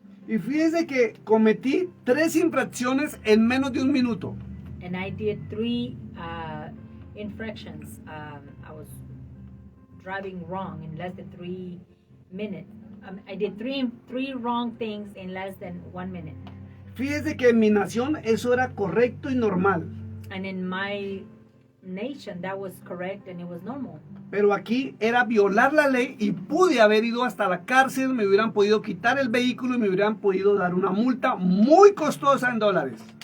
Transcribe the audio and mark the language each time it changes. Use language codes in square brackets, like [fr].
[es] Y fíjese que cometí 3 infracciones en menos de un minuto. [en] And I did 3 infractions. I was driving wrong in less than 3 minutes. I did three wrong things in less than 1 minute. [es] Fíjese que en mi nación eso era correcto y normal. [en] And in my nation that was correct and it was normal. [es] Pero aquí era violar la ley y pude haber ido hasta la cárcel, me hubieran podido quitar el vehículo y me hubieran podido dar una multa muy costosa en dólares.